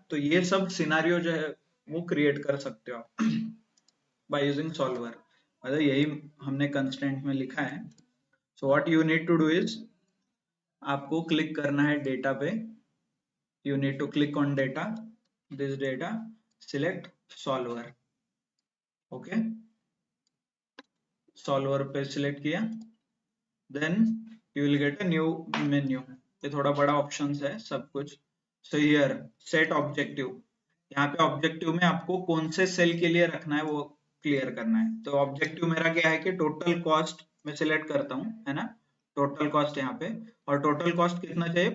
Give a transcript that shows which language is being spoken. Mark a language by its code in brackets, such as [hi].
[hi] तो ये सब सिनारियो जो है वो क्रिएट कर सकते हो आप [en] By using solver. [hi] मतलब यही हमने कंस्टेंट में लिखा है. [en] So what you need to do is, आपको click करना है डेटा पे, you need to click on data, this data, select solver. okay, [hi] solver पे select किया, [en] then you will get a new menu. [hi] ये थोड़ा बड़ा ऑप्शंस है सब कुछ. [en] so here set objective, [hi] यहाँ पे ऑब्जेक्टिव में आपको कौन से सेल के लिए रखना है वो क्लियर करना है. तो ऑब्जेक्टिव मेरा क्या है कि टोटल कॉस्ट में सिलेक्ट करता हूँ, है ना? टोटल कॉस्ट यहाँ पे, और टोटल कॉस्ट कितना चाहिए?